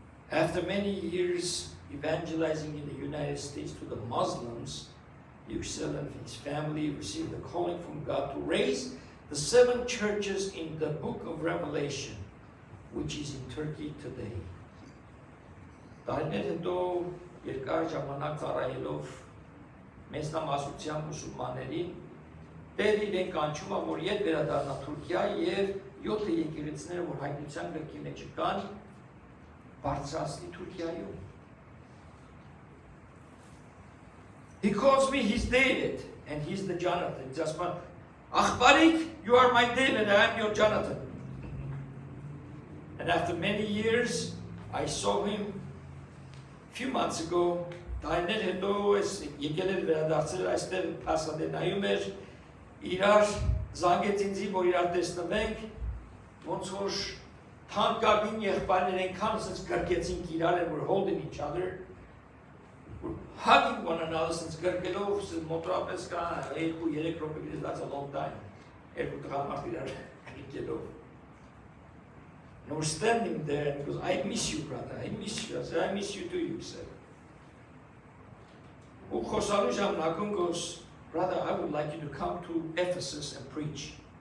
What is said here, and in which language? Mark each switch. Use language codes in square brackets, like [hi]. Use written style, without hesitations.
[en] After many years evangelizing in the United States to the Muslims, Yüksel and his family received the calling from God to raise the 7 churches in the book of Revelation, which is in Turkey today. [hy] Տարիներ հետո երկար ժամանակ ծառայելով մեծնամասնության մուսուլմաններին, Տեր իրեն կանչում է, որ ետ վերադառնա Թուրքիա եւ 7 եկեղեցիները, որ հայտնության գրքի մեջ կան, բարձրացնի Թուրքիայում։ [en] He calls me his David and he's the Jonathan. Just one, Achbarik, you are my David, I am your Jonathan. And after many years, I saw him few months ago, [hy] տարիներ հետո ես եկել էր վերադարձել այստեղ Փասադենայում էր, իրար զանգեց ինձի, որ իրար տեսնվենք, ոնց որ թանկագին եղբայրներ այնքան ասենց գրկեցինք իրար են, որ [en] holding each other, hugging one another, [hy] ասենց գրկելով, մոտորապես կա 2-3 րոպե գիտես, [en] that's a long time, [hy] երկու տղամարդ իրար գրկելով. [en] And we're standing there and he goes, I miss you, brother. I miss you. I said, I miss you too, you said. Goes, brother, I would like you to come to Ephesus and preach.